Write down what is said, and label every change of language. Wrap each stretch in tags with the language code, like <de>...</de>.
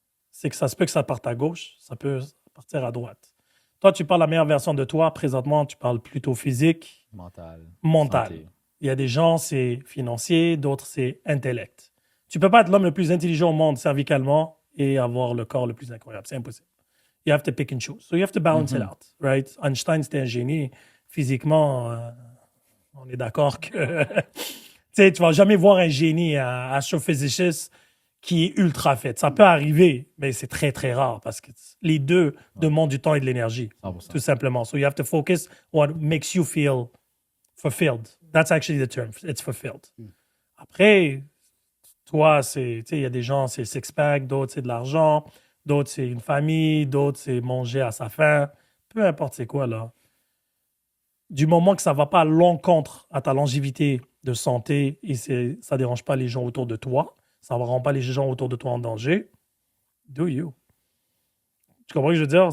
<fr>C'est que ça se peut que ça parte à gauche, ça peut partir à droite. Toi, tu parles la meilleure version de toi. Présentement, tu parles plutôt physique. Mental. Santé. Il y a des gens, c'est financier, d'autres, c'est intellect. Tu peux pas être l'homme le plus intelligent au monde cervicalement et avoir le corps le plus incroyable. C'est impossible.</fr> <en>You have to pick and choose. So you have to balance it out, right?</en> <fr>Einstein, c'était un génie. Physiquement, on est d'accord que tu vas jamais voir un génie, un astrophysiciste qui est ultra fit. Ça peut arriver, mais c'est très, très rare parce que les deux demandent du temps et de l'énergie, 100%. tout simplement.</fr> <en>So you have to focus what makes you feel fulfilled. That's actually the term. It's fulfilled.</en> <fr>Après, toi, il y a des gens, c'est six-pack, d'autres, c'est de l'argent, d'autres, c'est une famille, d'autres, c'est manger à sa faim. Peu importe c'est quoi, là. Du moment que ça ne va pas à l'encontre à ta longévité de santé et ça ne dérange pas les gens autour de toi, ça ne rend pas les gens autour de toi en danger,</fr> <en>do you.</en> <fr>Tu comprends ce que je veux dire?</fr>